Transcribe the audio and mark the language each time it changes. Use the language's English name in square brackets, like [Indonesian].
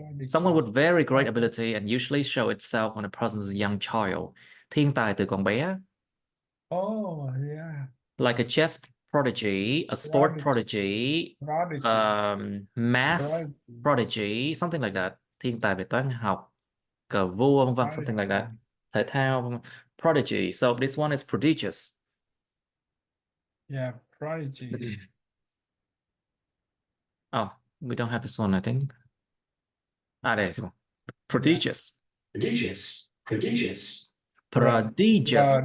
[English] Someone with very great ability and usually show itself when a person is a young child. [Vietnamese] Thiên tài từ còn bé. [English] Oh, yeah. Like a chess prodigy, a sport prodigy, math prodigy, something like that. [Vietnamese] Thiên tài về toán học, cờ vua, vân vân, [English] something like that. [Vietnamese] Thể thao, vân vân. Prodigy. [English] So this one is prodigious. Yeah, prodigies. Oh, we don't have this one, I think. There is one. Prodigious. Prodigious. Prodigious. Prodigious.